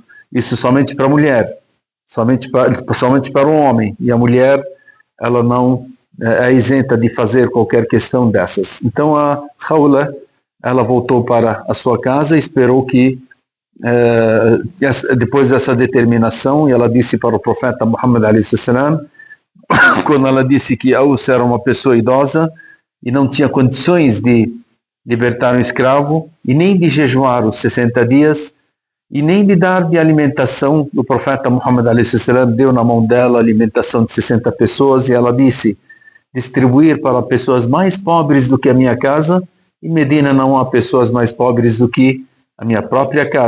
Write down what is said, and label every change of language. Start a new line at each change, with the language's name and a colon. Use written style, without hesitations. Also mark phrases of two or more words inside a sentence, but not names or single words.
Portuguese: Isso somente para a mulher, somente para o homem. E a mulher, ela não é isenta de fazer qualquer questão dessas. Então a Khawla, ela voltou para a sua casa e esperou que, depois dessa determinação, e ela disse para o profeta Muhammad
Arabic: عليه السلام,
Portuguese: quando ela disse que Aus era uma pessoa idosa e não tinha condições de libertar um escravo, e nem de jejuar os 60 dias, e nem de dar de alimentação, o profeta Muhammad a.s. deu na mão dela a alimentação de 60 pessoas, e ela disse: distribuir para pessoas mais pobres do que a minha casa, e Medina não há pessoas mais pobres do que a minha própria casa.